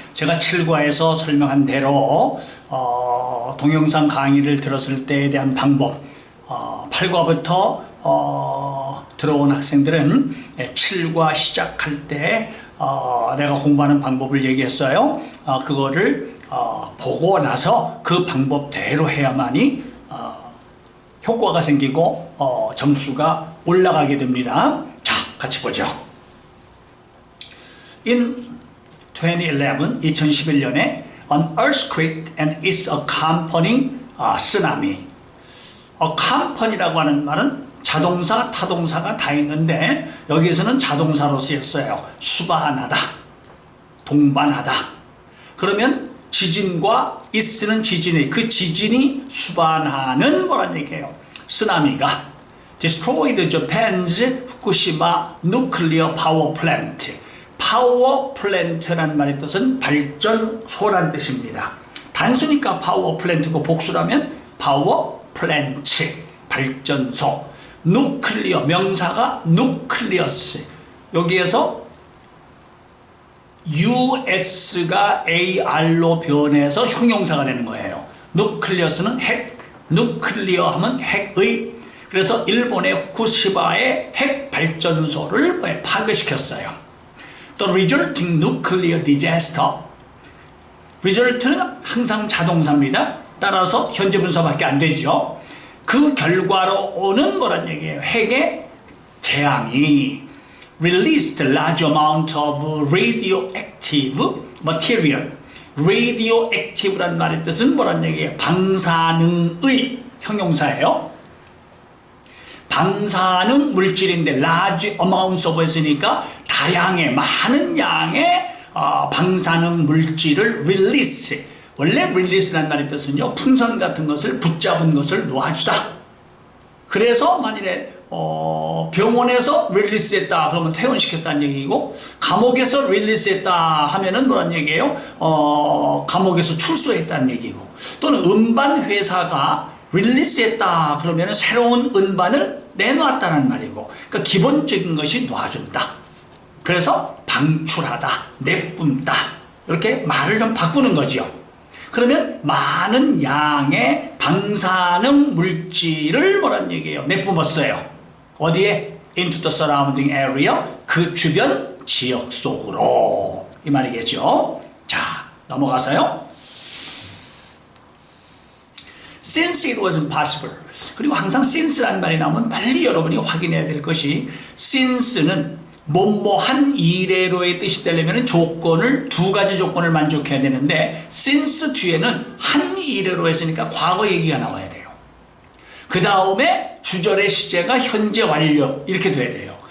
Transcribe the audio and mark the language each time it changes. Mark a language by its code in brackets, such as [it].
[ko] 제가 7과에서 설명한 대로 동영상 강의를 들었을 때에 대한 방법 8과부터 들어온 학생들은 7과 시작할 때 내가 공부하는 방법을 얘기했어요. 그거를 보고 나서 그 방법대로 해야만이 효과가 생기고 점수가 올라가게 됩니다. 자, 같이 보죠. [en] In 2011년에 an earthquake and its accompanying tsunami. [ko] accompany라고 하는 말은 자동사, 타동사가 다 있는데 여기에서는 자동사로 쓰였어요. 수반하다, 동반하다. 그러면 지진과 있는 지진이 그 지진이 수반하는 뭐란 얘기예요. 쓰나미가 [en] destroyed Japan's Fukushima nuclear power plant. [ko] 파워 플랜트라는 말의 뜻은 발전소란 뜻입니다. 단수니까 파워 플랜트고 복수라면 파워 플랜트, 발전소. 누클리어, 명사가 누클리어스. 여기에서 US가 AR로 변해서 형용사가 되는 거예요. 누클리어스는 핵, 누클리어 하면 핵의. 그래서 일본의 후쿠시마의 핵 발전소를 파괴시켰어요. 또 [en] resulting nuclear disaster. [ko] result는 항상 자동사입니다. 따라서 현재 분사밖에 안 되죠. 그 결과로 오는 뭐란 얘기예요? 핵의 재앙이 [en] released large amount of radioactive material. [ko] radioactive란 말의 뜻은 뭐란 얘기예요? 방사능의 형용사예요. 방사능 물질인데 [en] large amounts of [ko] 했으니까 다양의 많은 양의 방사능 물질을 release. 원래 release란 말의 뜻은요, 풍선 같은 것을 붙잡은 것을 놓아주다. 그래서 만일에 병원에서 릴리스했다 그러면 퇴원시켰다는 얘기고, 감옥에서 릴리스했다 하면은 뭐란 얘기예요? 감옥에서 출소했다는 얘기고, 또는 음반 회사가 릴리스했다 그러면 새로운 음반을 내놓았다는 말이고, 그러니까 기본적인 것이 놔준다. 그래서 방출하다, 내뿜다, 이렇게 말을 좀 바꾸는 거죠. 그러면 많은 양의 방사능 물질을 뭐란 얘기예요? 내뿜었어요. 어디에? [en] Into the surrounding area. [ko] 그 주변 지역 속으로. 이 말이겠죠. 자, 넘어가서요. [en] Since it was impossible. [ko] 그리고 항상 since라는 말이 나오면 빨리 여러분이 확인해야 될 것이, since는 뭐뭐한 이래로의 뜻이 되려면 조건을, 두 가지 조건을 만족해야 되는데, since 뒤에는 한 이래로 했으니까 과거 얘기가 나와야 돼요. 그 다음에 주절의 시제가 현재 완료 이렇게 돼야 돼요.